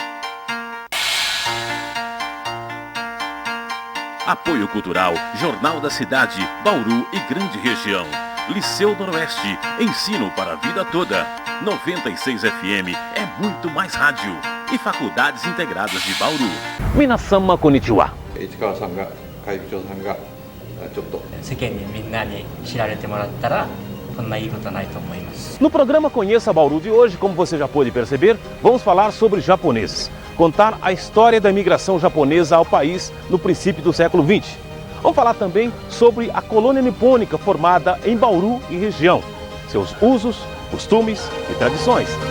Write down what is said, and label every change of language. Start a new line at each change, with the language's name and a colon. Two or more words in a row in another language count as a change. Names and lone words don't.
Portuguese: Apoio Cultural, Jornal da Cidade, Bauru e Grande Região. Liceu Noroeste, ensino para a vida toda. 96 FM é muito mais rádio. E Faculdades Integradas de Bauru.
Japanese: みなさん こんにちは. 市川さんが会議長さんがちょっと世間にみんなに知られてもらったらこんないいことはないと思います。
Portuguese: No programa Conheça Bauru de hoje, como você já pôde perceber, vamos falar sobre japoneses. Contar a história da imigração japonesa ao país no princípio do século XX. Vamos falar também sobre a colônia nipônica formada em Bauru e região, seus usos, costumes e tradições.